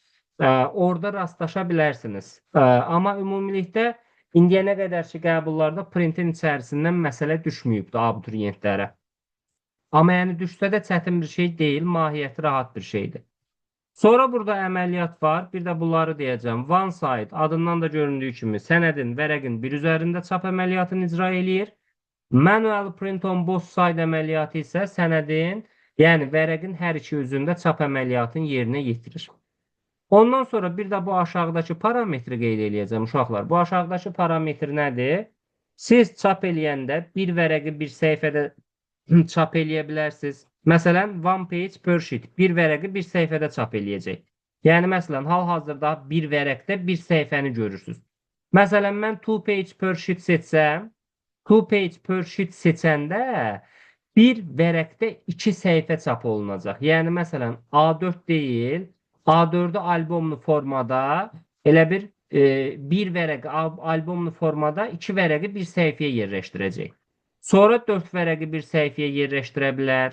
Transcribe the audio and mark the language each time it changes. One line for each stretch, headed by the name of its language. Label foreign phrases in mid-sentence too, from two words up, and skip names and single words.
Azerbaijani: Orada rastlaşa bilərsiniz. Amma ümumilikdə indiyənə qədər ki, qəbullarda printin içərisindən məsələ düşməyibdir abituriyentlərə. Amma yəni düşsə də çətin bir şey deyil, mahiyyəti rahat bir şeydir. Sonra burada əməliyyat var. Bir də bunları deyəcəm.
English: One side
Azerbaijani: adından da göründüyü kimi sənədin, vərəqin bir üzərində çap əməliyyatını icra eləyir.
English: Manual print on both side
Azerbaijani: əməliyyatı isə sənədin, yəni vərəqin hər iki üzündə çap əməliyyatını yerinə yetirir. Ondan sonra bir də bu aşağıdakı parametri qeyd eləyəcəm uşaqlar. Bu aşağıdakı parametr nədir? Siz çap eləyəndə bir vərəqi bir səhifədə çap eləyə bilərsiniz. Məsələn,
English: one page per sheet.
Azerbaijani: Bir vərəqi bir səhifədə çap eləyəcək. Yəni, məsələn, hal-hazırda bir vərəqdə bir səhifəni görürsünüz. Məsələn, mən
English: two page per sheet
Azerbaijani: seçsəm,
English: two page per sheet
Azerbaijani: seçəndə bir vərəqdə 2 səhifə çap olunacaq. Yəni, məsələn, A4 deyil, A4'ü albomlu formada, elə bir vərəqi albomlu formada 2 vərəqi bir səhifəyə yerləşdirəcək. Sonra 4 vərəqi bir səhifəyə yerləşdirə bilər.